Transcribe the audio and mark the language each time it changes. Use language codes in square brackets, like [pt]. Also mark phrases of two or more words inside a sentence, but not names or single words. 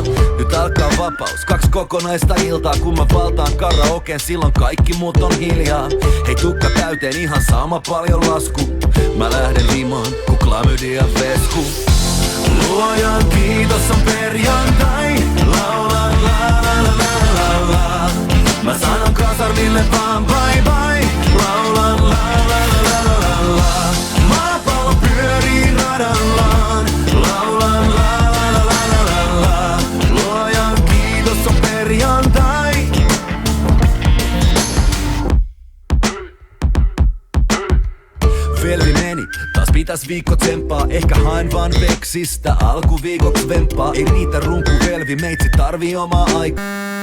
[fi] Nyt alkaa vapaus, 2 kokonaista iltaa. Kun mä valtaan karaokeen, silloin kaikki muut on hiljaa. Hei tukka täyteen ihan sama paljon lasku. Mä lähden limaan, ku klamydia vesku. Luojan kiitos on perjantai. Laula la la la la la. [en] Mä sanon kasarmille vaan bye bye. [fi] Laula la la la la la. Maapallo pyörii radallaan. Laula la la la la la. Luojan kiitos on perjantai. Velvi meni, taas pitäis viikko tsemppaa. Ehkä haen vaan veksistä alkuviikoks vempaa. Ei riitä runku velvi, meitsi tarvii omaa aikaa.